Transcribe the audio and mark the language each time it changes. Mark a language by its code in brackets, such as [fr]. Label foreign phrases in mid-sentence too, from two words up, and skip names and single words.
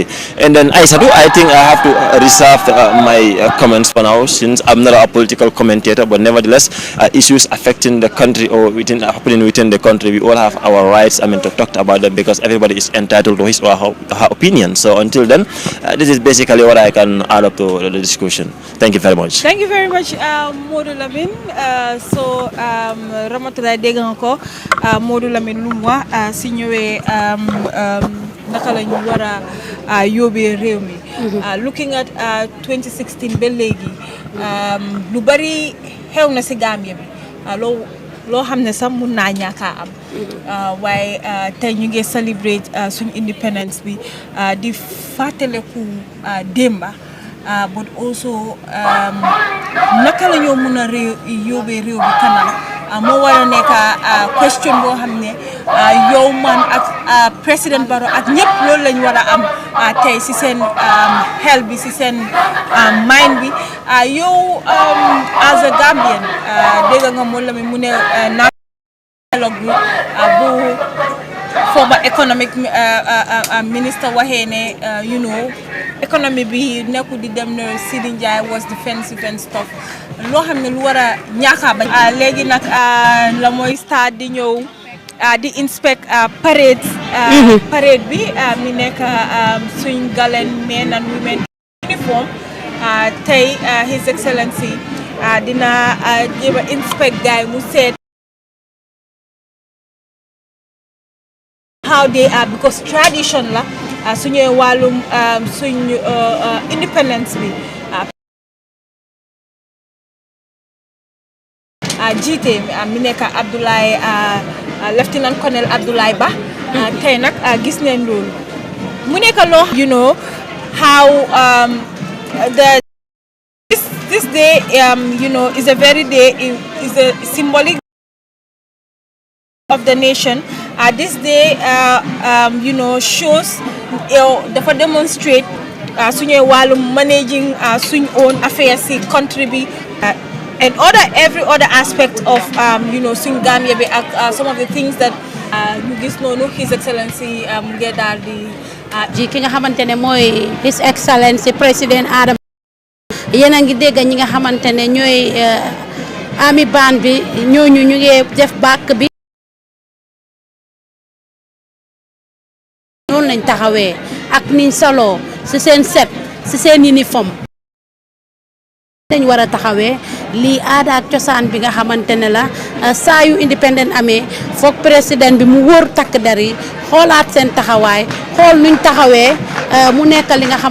[en] And then I think I have to reserve my comments for now, since I'm not a political commentator, but nevertheless, issues affecting the country or happening within the country, we all have our rights to talk about them, because everybody is entitled to his or her opinion. So until then, this is basically what I can add up to the discussion. Thank you very much. Thank you very much, Modou Lamine. [wo] So Ramatoulaye dégg nga ko Modou Lamine lu mu wax si ñëwee naka la ñu war a yóbbee réew mi. [en] Looking at 2016 [wo] ba léegi lu bari xew na si Gambia bi loo xam ne sax mun naa ñàkk a am waaye tey ñu ngi celebrate suñu independence bi di fàttaleku démba [en] but also [wo] naka la ñoo mun a yóbbee réew bi kanam moo war a nekk question boo xam ne yow man ak président Barrow ak ñëpp loolu lañ war a am tey si seen xel bi si seen mind bi yow [en] as a Gambian [wo] dégg nga moom la mu ne dialogue bi bu [en] former economic minister [wo] waxee ne economy bi nekku di dem ne [en] Sidi Njie was defensive and stuff [wo] loo xam ne lu war a ñaaka ba léegi nag la mooy start di ñëw di inspect parade bi mi nekk suñ galen [en] men and women uniform [wo] tey His Excellency dina jéem a inspect gaay mu seet [en] how they are, because tradition [wo] la suñu wàllum suñ independence bi jiite mi nekk Abdoulaye Lieutenant Colonel Abdoulaye Ba tey nag gis nañ loolu mu nekk loo [en] how this day is a very day is a symbolic of the nation. This day shows dafa demonstrate [wo] suñu wàllum [en] managing suñ own affairs si country bi and every other aspect of [wo] suñ Gambia bi ak [en] some of the things that [wo] ñu gis noonu [en] His Excellency [wo] mu ngi daal di ji ki nga xamante ne mooy His Excellency président Adama yéen a ngi dégg ñi nga xamante ne ñooy ami baan bi ñooñu ñu ngi def bàkk bi noonu lañ taxawee ak niñ saloo ci seen set ci seen uniforme dañ war a taxawee lii aada ak cosaan bi nga xamante ne la saa yu independent amee foog président bi mu wóor takk der yi xoolaat seen taxawaay xool nuñ taxawee mu nekk li nga